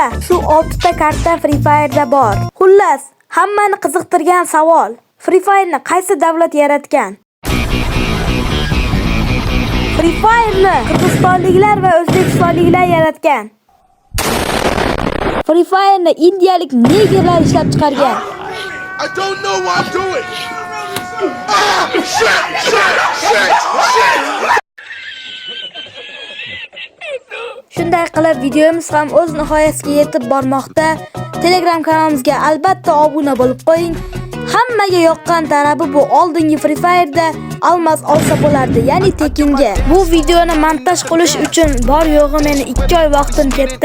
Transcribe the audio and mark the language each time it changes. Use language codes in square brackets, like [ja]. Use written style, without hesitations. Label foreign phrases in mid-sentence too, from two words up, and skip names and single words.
[uz] Shu 6 ta karta Free Fire'da bor. Xullas, hammani qiziqtirgan savol: Free Fire'ni qaysi davlat yaratgan? Free Fire'ni qirg'izistonliklar va o'zbekistonliklar yaratgan. Free Fire'ni indiyalik negerlar ishlab chiqargan. [en] I don't know what I'm doing. Shit. [uz] Shunday qilib videomiz ham o'z nihoyasiga yetib bormoqda. Telegram kanalimizga albatta obuna bo'lib qo'ying. Hammaga yoqqan tarafi bu oldingi Free Fire'da almas olsa bo'lardi, ya'ni tekinga. Bu videoni montaj qilish uchun bor yo'g'i meni 2 oy vaqtim ketdi.